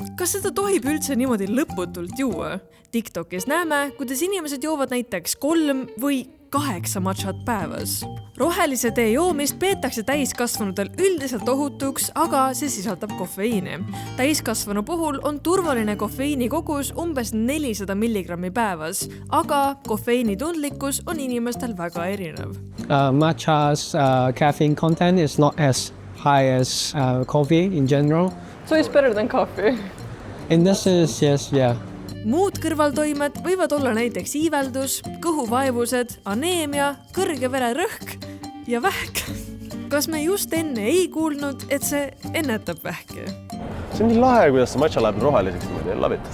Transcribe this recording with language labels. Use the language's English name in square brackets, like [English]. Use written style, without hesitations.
[Estonian] Kas seda tohib üldse niimoodi lõputult juua? TikTokis näeme, kuidas inimesed joovad näiteks 3 või 8 matšat päevas. Rohelise tee joomist peetakse täiskasvanutel üldiselt ohutuks, aga see sisaldab kofeiini. Täiskasvanu puhul on turvaline kofeiini kogus umbes 400 milligrammi päevas, aga kofeiini tundlikkus on inimestel väga erinev. [English] Matcha's caffeine content is not as high as coffee in general. So it's better than coffee. In this is, yes, yeah. [Estonian] Muud kõrvaltoimed võivad olla näiteks iiveldus, kõhuvaevused, aneemia, kõrge vererõhk ja vähk. Kas me just enne ei kuulnud, et see ennetab vähki? See on nii lahe, kuidas see matša läheb roheliseks niimoodi. [English] Love it.